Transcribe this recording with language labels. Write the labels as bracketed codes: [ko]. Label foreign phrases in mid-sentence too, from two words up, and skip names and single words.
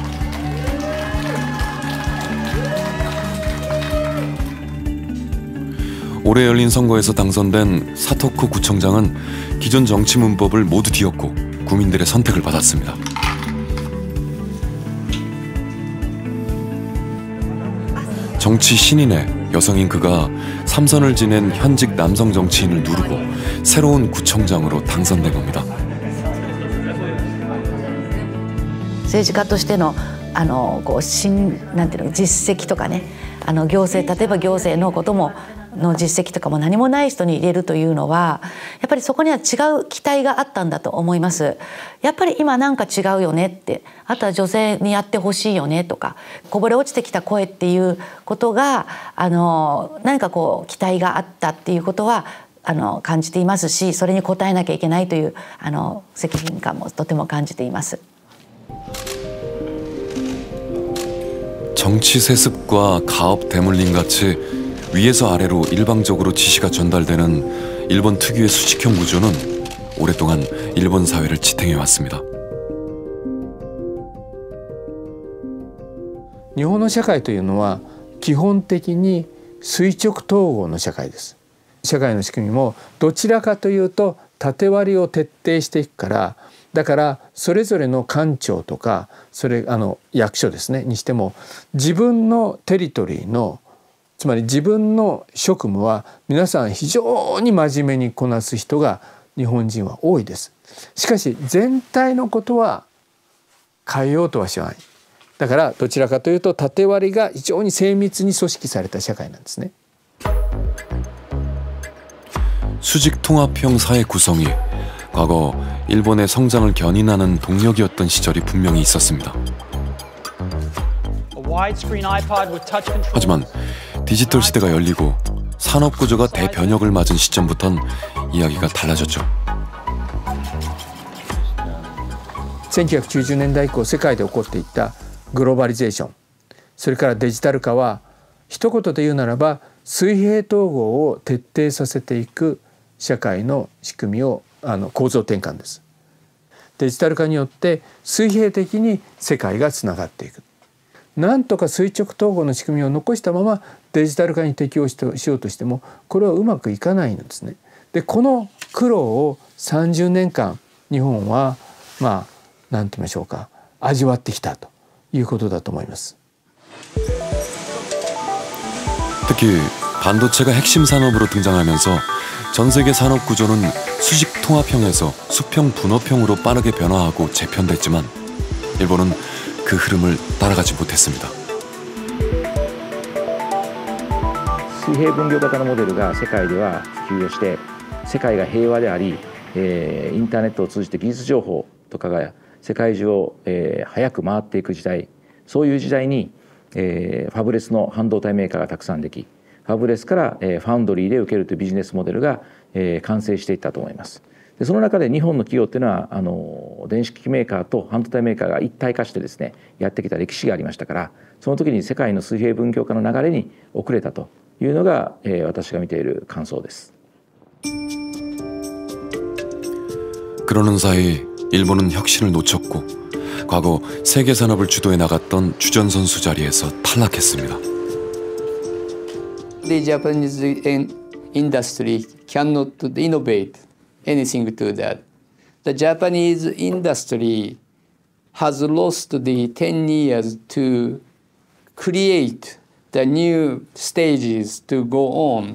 [ko] 올해 열린 선거에서 당선된 사토쿠 구청장은 기존 정치 문법을 모두 뒤엎고 국민들의 선택을 받았습니다. 정치 신인의 여성인 그가 3선을 지낸 현직 남성 정치인을 누르고 새로운 구청장으로 당선된 겁니다. [ja] 政治家としてのなんていうの実績とかね、行政、例えば行政のこともの実績とかも何もない人に入れるというのはやっぱりそこには違う期待があったんだと思います。やっぱり今なんか違うよねって、あとは女性にやってほしいよねとか、こぼれ落ちてきた声っていうことが何か期待があったっていうことは感じていますし、それに応えなきゃいけないという責任感もとても感じています。 [ko] 정치 세습과 가업 대물림 같이 위에서 아래로 일방적으로 지시가 전달되는 일본 특유의 수직형 구조는 오랫동안 일본 사회를 지탱해 왔습니다. [ja] 日本の社会というのは基本的に垂直統合の社会です。社会の仕組みもどちらかというと縦割りを徹底していくから、 だからそれぞれの官庁とか役所ですねにしても自分のテリトリーのつまり自分の職務は皆さん非常に真面目にこなす人が日本人は多いです。しかし全体のことは変えようとはしない。だからどちらかというと縦割りが非常に精密に組織された社会なんですね。 [ko] 수직통합형 사회 구성이 과거 일본의 성장을 견인하는 동력이었던 시절이 분명히 있었습니다. 하지만 디지털 시대가 열리고 산업 구조가 대변혁을 맞은 시점부턴 이야기가 달라졌죠. [ja] 1990 年代以降世界で起こっていったグローバリゼーション、それからデジタル化は一言で言うならば水平統合を徹底させていく社会の仕組みを構造転換です。デジタル化によって水平的に世界がつながっていく。なんとか垂直統合の仕組みを残したままデジタル化に適応しようとしてもこれはうまくいかないんですね。でこの苦労を30年間日本は何て言いましょうか味わってきたということだと思います。 [ko] 특히 반도체가 핵심 산업으로 등장하면서 전 세계 산업 구조는 수직 통합형에서 수평 분업형으로 빠르게 변화하고 재편됐지만 일본은 그 흐름을 따라가지 못했습니다. [ja] 水平分業型のモデルが世界では普及をして世界が平和であり、インターネットを通じて技術情報とかが世界中を、早く回っていく時代、そういう時代に、ファブレスの半導体メーカーがたくさんでき、ファブレスから、ファウンドリーで受けるというビジネスモデルが、完成していったと思います。でその中で日本の企業っていうのは電子機器メーカーと半導体メーカーが一体化してですねやってきた歴史がありましたから、その時に世界の水平分業化の流れに遅れたというのが、私が見ている感想です。 [ko] 그러는 사이 일본은 혁신을 놓쳤고 과거 세계 산업을 주도해 나갔던 주전 선수 자리에서 탈락했습니다. [en] The Japanese industry cannot innovate anything to that. The Japanese industry has lost the 10 years to create the new stages to go on.